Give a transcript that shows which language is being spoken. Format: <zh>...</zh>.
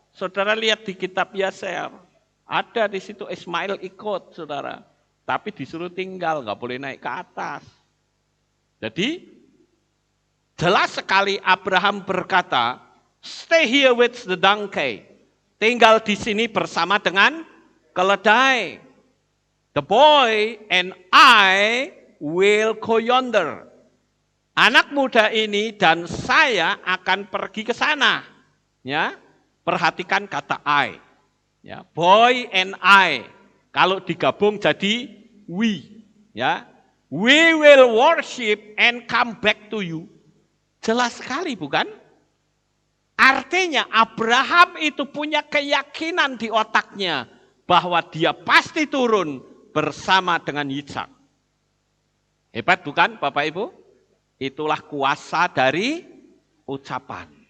<id>Saudara lihat di kitab Yaser, ada di situ Ismail ikut, saudara. Tapi disuruh tinggal, nggak boleh naik ke atas. Jadi jelas sekali Abraham berkata,</id> <en>stay here with the donkey.</en> <id>Tinggal di sini bersama dengan keledai.</id> <en>The boy and I will go yonder.</en> <id>Anak muda ini dan saya akan pergi ke sana. Ya, perhatikan kata I. Ya,</id> <en>boy and I.</en> <id>Kalau digabung jadi we.</id> <en>Ya, we will worship and come back to you.</en> <id>Jelas sekali bukan? Artinya Abraham itu punya keyakinan di otaknya bahwa dia pasti turun bersama dengan Yitzhak. Hebat bukan Bapak Ibu? Itulah kuasa dari ucapan.</id>